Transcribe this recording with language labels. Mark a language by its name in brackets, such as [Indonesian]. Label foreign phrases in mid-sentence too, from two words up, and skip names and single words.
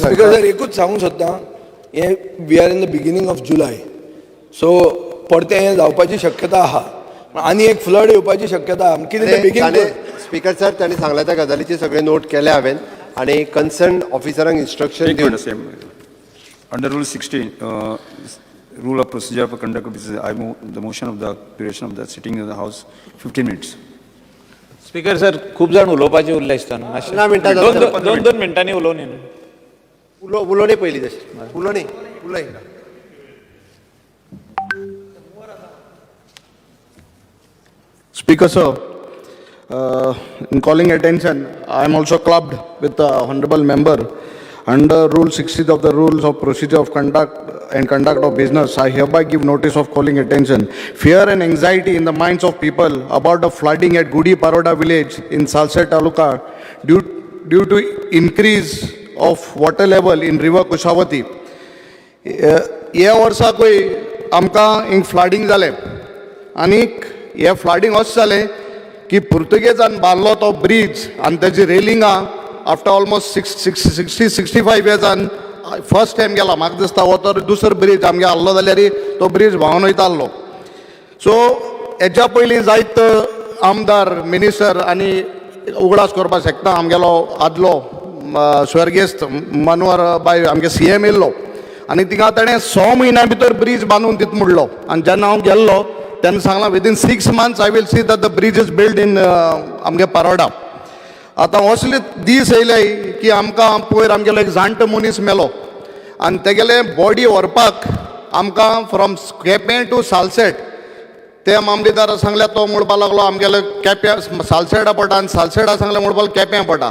[Konkani] सांगता, एकूच सांगूंक सोदता, हें [English] we are in the beginning of July, [Konkani] सो परतें हें जावपाची शक्यता आहा, आनी एक फ्लड येवपाची शक्यता आहा. कितें बेगीन स्पीकर सर, तांणी सांगल्या त्या गजालीचे सगळे नोट केले हांवें, आणि कन्सर्न ऑफिसरांक इन्स्ट्रक्शन दिवन [English] under rule 16 rule of procedure for conduct of business, I move the motion of the duration of the sitting in the house 15 minutes. [Konkani] स्पीकर सर, खूप जाण उलोवपाचे उरले दिसता न्हू. 15 मिनटां दोन मिनटांनी उलोवन येन उलोवणी पयली तशें उलोवणी उलय. [English] Speaker sir, in calling attention, I am also clubbed with the honorable member under Rule 60 of the Rules of Procedure of Conduct of Business. I hereby give notice of calling attention. Fear and anxiety in the minds of people about the flooding at Gudi Paroda village in Salsett Taluka due to increase of water level in River Kushavati. [Konkani] ह्या वर्सा पळय आमकां हिंग फ्लडिंग जालें, आनीक हे फ्लडिंग अशें जालें की पुर्तुगेजान बांदलो तो ब्रिज आनी तेजी रेलिंगां [English] after almost 65 years first time [Konkani] गेला. म्हाका दिसता हो तर दुसरो ब्रिज आमगे आहलो जाल्यार तो ब्रिज व्हांवन वयता आहलो. सो हेच्या पयलीं जायत आमदार मिनिस्टर आनी उगडास करपाक शकता. आमगेलो आदलो स्वर्गेस्त मनोहर बाय आमगे CM येयल्लो, आनी थिंगा ताणें 6 म्हयन्या भितर ब्रिज बांदून दिता म्हणलो. आनी जेन्ना हांव गेल्लो तेन्ना सांगलां [English] within 6 months I will see that the bridge is built in [Konkani] आमगे पारोडा. आतां असले दीस येयले की आमकां पयर आमगेलो एक जाणटो मनीस मेलो आनी तेगेले बॉडी व्हरपाक आमकां [English] from Quepem to Salcete [Konkani] ते मामलेदार सांगले तो म्हणपाक लागलो आमगेले केप्यां सालसेडा पडटा आनी सालसेडा सांगले म्हणपाक केप्यां पडटा.